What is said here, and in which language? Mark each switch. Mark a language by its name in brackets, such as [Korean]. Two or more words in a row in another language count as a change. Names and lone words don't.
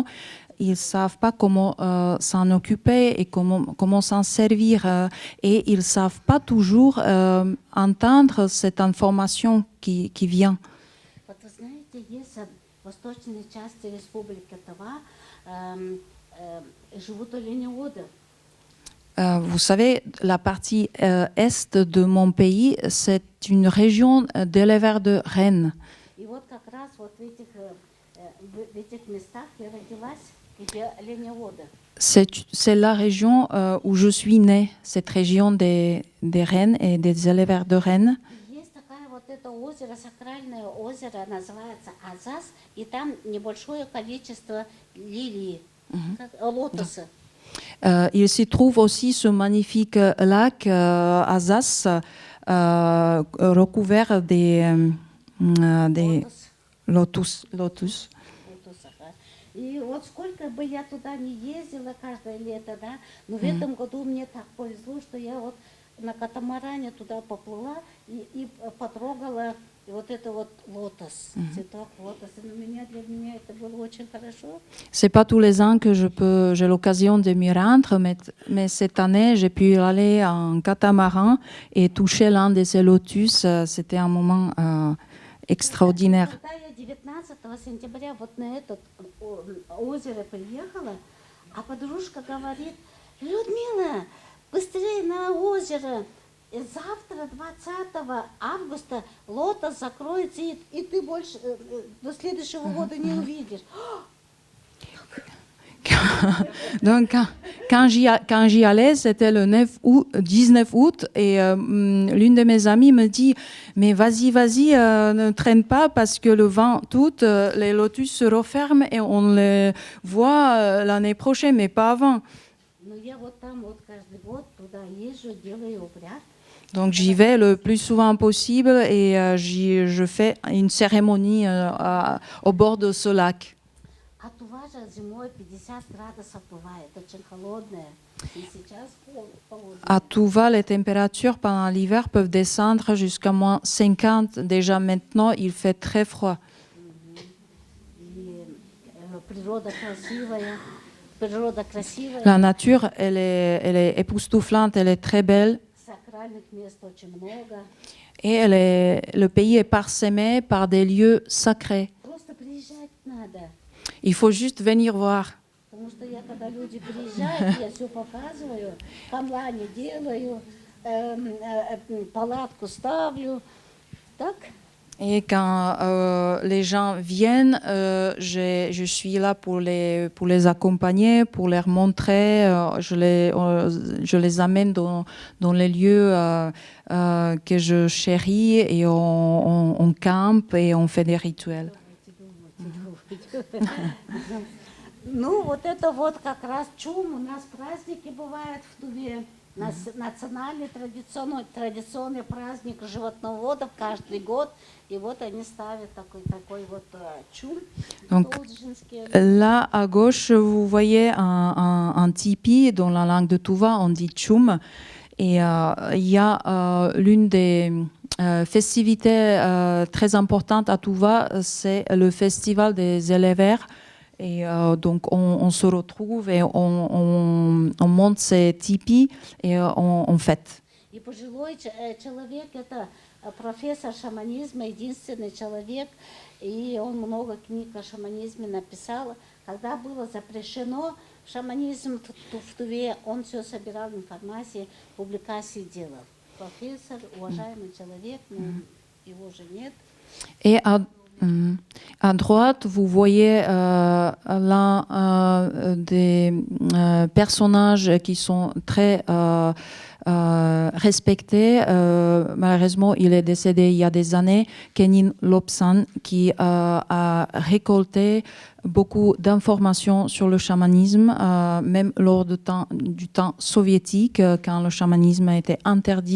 [French] Ils ne savent pas comment s'en occuper et comment s'en servir. Et ils ne savent pas toujours entendre cette information qui vient. [Russian] Вот вы знаете, есть в восточной части Республики Тыва живут оленеводы. [French] Vous savez, la partie est de mon pays, c'est une région d'éleveurs de rennes. [Russian] И вот как раз вот в этих местах я родилась, где оленеводы. [French] C'est la région où je suis née, cette région des rennes et des éleveurs de rennes. [Russian] Есть такое вот это озеро, сакральное озеро, называется Азаз, и там небольшое количество лилий, лотоса. [French] Il s'y trouve aussi ce magnifique lac Azaz recouvert des lotus. [Russian] Лотоса, да. И вот сколько бы я туда не ездила каждое лето, да, но в этом году мне так повезло, что я вот на катамаране туда поплыла и потрогала вот это вот лотос, цветок лотоса. Для меня это было очень хорошо. [French] C'est pas tous les ans que j'ai l'occasion de m'y rendre, mais cette année, j'ai pu aller en catamaran et toucher l'un de ces lotus. C'était un moment extraordinaire. [Russian] Когда я 19 сентября вот на это озеро приехала, а подружка говорит: Людмила, быстрее на озеро. И завтра, 20 августа, лотос закроется, и ты больше до следующего года не увидишь. [French] Donc, quand j'y allais, c'était le 19 août, et l'une de mes amies me dit « Mais vas-y, ne traîne pas, parce que le 20 août, les lotus se referment et on les voit l'année prochaine, mais pas avant. » [Russian] Но я вот там вот каждый вот туда езжу, делаю обряд. [French] Donc j'y vais le plus souvent possible et je fais une cérémonie au bord de ce lac. [Russian] А Тува же зимой 50 градусов бывает, очень холодная. И сейчас холодная. [French] À Tuva, les températures pendant l'hiver peuvent descendre jusqu'à moins 50. Déjà maintenant, il fait très froid. [Russian] И природа красивая. Природа красивая. [French] La nature, elle est époustouflante, elle est très belle. [Russian] Сакральных мест очень много. [French] Et le pays est parsemé par des lieux sacrés. [Russian] Просто приезжать надо. [French] Il faut juste venir voir. [Russian] Потому что я, когда люди приезжают, я все показываю, камлани делаю, палатку ставлю. Так? [French] Et quand les gens viennent, je suis là pour les accompagner, pour leur montrer. Je les amène dans les lieux que je chéris et on campe et on fait des rituels. [Russian] Ну, вот это вот как раз чум. У нас праздники бывают в Туве. У нас национальный традиционный праздник животноводов каждый год. И вот они ставят такой вот чум. [French] Donc, là, à gauche, vous voyez un tipi. Dans la langue de Tuva, on dit chum. Et il y a l'une des festivités très importantes à Tuva, c'est le festival des éleveurs. Et donc, on se retrouve et on monte ces tipis et on fête. [Russian] И пожилой человек, это профессор шаманизма, единственный человек, и он много книг о шаманизме написал. Когда было запрещено шаманизм в Туве, он все собирал информацию, публикации делал. Профессор, уважаемый человек, но его уже нет. [French] Et à droite, vous voyez l'un des personnages qui sont très respectés. Malheureusement, il est décédé il y a des années, Kenin Lobsang, qui a récolté beaucoup d'informations sur le chamanisme, même lors du temps soviétique, quand le chamanisme a été interdit.